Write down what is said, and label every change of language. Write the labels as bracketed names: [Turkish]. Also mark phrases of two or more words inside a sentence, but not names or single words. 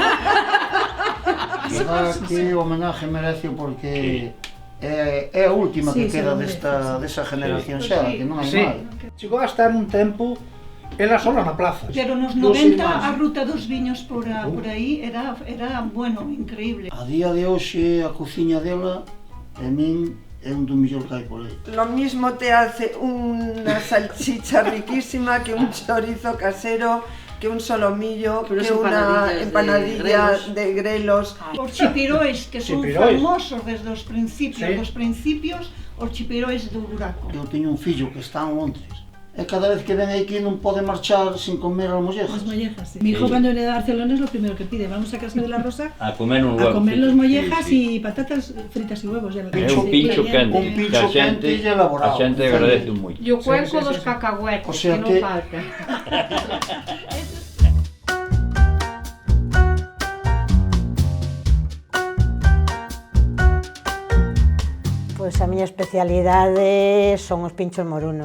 [Galician] Aquí o homenaje merece porque É a última que queda desa generación xa, que non hai mal. Chegou a estar un tempo ela sola na plaza. Pero nos 90 a ruta dos viños por aí era bueno, increíble. A día de hoxe a cociña dela, a min, é un do mellor que hai por aí. [Spanish] Lo mismo te hace una salchicha riquísima que un chorizo casero, que un solomillo, que una empanadilla de grelos. [Galician] Os chipirois, que son famosos desde os principios, os chipirois do Buraco. Eu teño un fillo que está en Londres. E cada vez que ven aquí non pode marchar sin comer as mollejas. [Spanish] Las mollejas, sí. Mi hijo cuando viene de Barcelona es lo primero que pide. Vamos a casa de la Rosa a comer un huevo. A comer los mollejas y patatas fritas y huevos. [Galician] É un pincho quente. Un pincho quente e elaborado. A xente agradece moito. E o cuenco dos cacahuetes, que non falta. Pois a miña especialidade son os pinchos morunos.